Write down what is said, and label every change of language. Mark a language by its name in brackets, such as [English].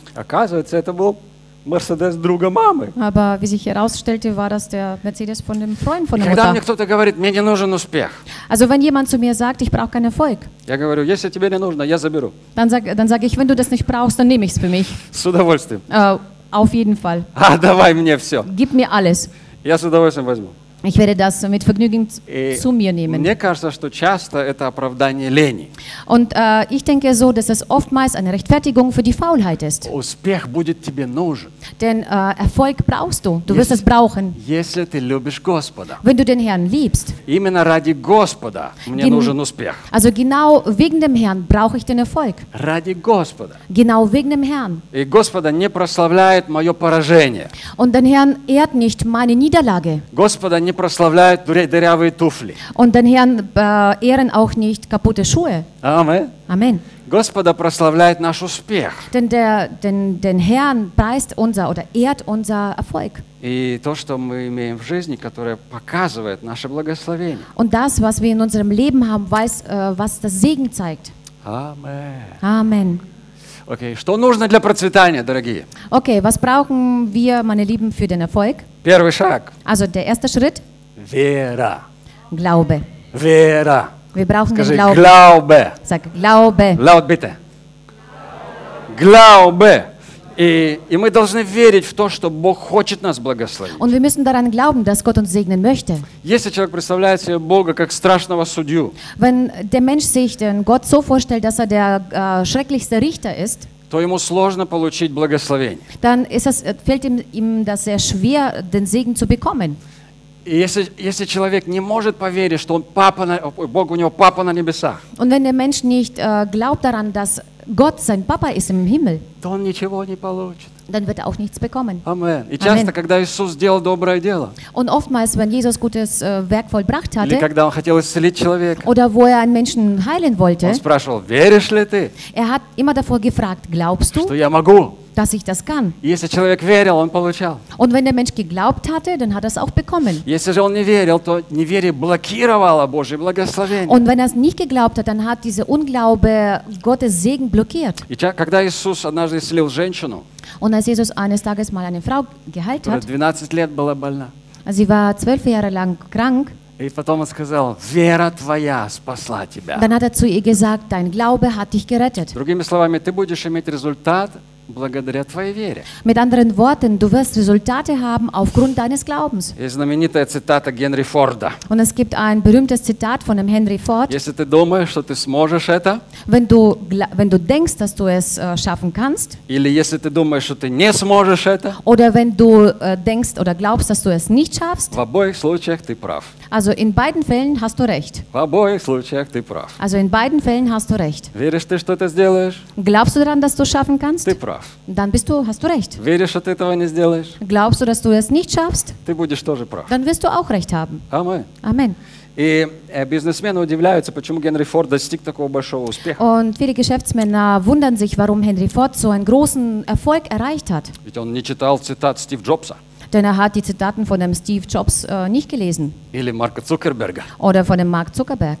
[Russian] Оказывается, это был Мерседес друга мамы. [German] Aber wie sich herausstellte, war das der Mercedes von dem Freund von der Mutter. [Russian] Когда мне кто-то говорит, мне не нужен успех. [German] Also wenn jemand zu mir sagt, ich brauche keinen Erfolg. [Russian] Я говорю, если тебе не нужно, я заберу. [German] Dann sag ich, wenn du das nicht brauchst, dann nehme ich es für mich. [Russian] С удовольствием. [German] Auf jeden Fall. [Russian] А, давай мне все. [German] Gib mir alles. [Russian] Я с удовольствием возьму. [German] Ich werde das mit Vergnügen zu mir nehmen. [Russian] Мне кажется, что часто это оправдание лени. [German] Und ich denke so, dass es oftmals eine Rechtfertigung für die Faulheit ist. [Russian] Успех будет тебе нужен. [German] Denn Erfolg brauchst du. Du wirst es brauchen. [Russian] Если ты любишь Господа. [German] Wenn du den Herrn liebst. [Russian] Именно ради Господа мне нужен успех. [German] Also genau wegen dem Herrn brauche ich den Erfolg. [Russian] Ради Господа. [German] Genau wegen dem Herrn. [Russian] И Господа не прославляет мое поражение. [German] Und den Herrn ehrt nicht meine Niederlage. [Russian] Господа не прославляют дырявые туфли. [German] Und den Herrn ehren auch nicht kaputte Schuhe. Amen. [Russian] Господа прославляет наш успех. [German] Denn Herrn preist unser oder ehrt unser Erfolg. [Russian] И то, что мы имеем в жизни, которое показывает наше благословение. [German] Und das, was wir in unserem Leben haben, weiß, was das Segen zeigt. Amen. [Russian] Okay, что нужно для процветания, дорогие? [German] Okay, was brauchen wir, meine Lieben, für den Erfolg? [Russian] Первый шаг. [German] Also der erste Schritt. [Russian] Вера. [German] Glaube. [Russian] Вера. [German] Wir brauchen [Russian] Скажи, [German] den Glauben. Glaube. Sag Glaube. Laut bitte. Glaube. [Russian] И мы должны верить в то, что Бог хочет нас благословить. [German] Und wir müssen daran glauben, dass Gott uns segnen möchte. [Russian] Если человек представляет себе Бога как страшного судью. [German] Wenn der Mensch sich den Gott so vorstellt, dass er der schrecklichste Richter ist. [Russian] То ему сложно получить благословение. [German] Dann ist es, fällt ihm das sehr schwer, den Segen zu bekommen. [Russian] Если человек не может поверить, что он папа на, Бог у него папа на небесах. [German] Und wenn der Mensch nicht glaubt daran, dass Gott, sein Papa ist im Himmel, dann wird er auch nichts bekommen. Amen. [Russian] И часто, Amen. Когда Иисус сделал доброе дело, [German] und oftmals, wenn Jesus gutes Werk vollbracht hatte, [Russian] или когда он хотел исцелить человека, [German] oder wo er einen Menschen heilen wollte, [Russian] он спрашивал, веришь ли ты? [German] Er hat immer davor gefragt, glaubst du, [Russian] что я могу? [German] Dass ich das kann. [Russian] Если человек верил, он получал. [German] Und wenn der Mensch geglaubt hatte, dann hat er es auch bekommen. [Russian] Если же он не верил, то неверие блокировало Божье благословение. [German] Und wenn er es nicht geglaubt hat, dann hat dieser Unglaube Gottes Segen blockiert. [Russian] И когда Иисус однажды исцелил женщину, [German] und als Jesus eines Tages mal eine Frau geheilt hat, [Russian] 12 лет была больна. [German] Sie war 12 Jahre lang krank. [Russian] И потом он сказал, вера твоя спасла тебя. [German] Dann hat er zu ihr gesagt, dein Glaube hat dich gerettet. [Russian] Другими словами, ты будешь иметь результат, благодаря твоей вере. [German] Mit anderen Worten, du wirst Resultate haben aufgrund deines Glaubens. [Russian] Есть знаменитая цитата Генри Форда. [German] Und es gibt ein berühmtes Zitat von dem Henry Ford. [Russian] Если ты думаешь, что ты сможешь это, [German] wenn du denkst, dass du es schaffen kannst, [Russian] или если ты думаешь, что ты не сможешь это, [German] oder wenn du denkst oder glaubst, dass du es nicht schaffst, [Russian] в обоих случаях ты прав. [German] Also in beiden Fällen hast du recht. [Russian] В обоих случаях ты прав. [German] Also in beiden Fällen hast du recht. [Russian] Веришь ты, что ты сделаешь? [German] Glaubst du daran, dass du es schaffen kannst? [Russian] Ты прав. [German] Dann bist du, hast du recht. [Russian] Веришь, что ты этого не сделаешь? [German] Glaubst du, dass du es nicht schaffst? [Russian] Ты будешь тоже прав. [German] Dann wirst du auch recht haben. Amen. Amen. [Russian] И бизнесмены удивляются, почему Генри Форд достиг такого большого успеха. [German] Und viele Geschäftsmänner wundern sich, warum Henry Ford so einen großen Erfolg erreicht hat. [Russian] Ведь он не читал цитат Стива Джобса. [German] Denn er hat die Zitaten von dem Steve Jobs nicht gelesen. [Russian] Или Марка Цукерберга. [German] Oder von dem Mark Zuckerberg.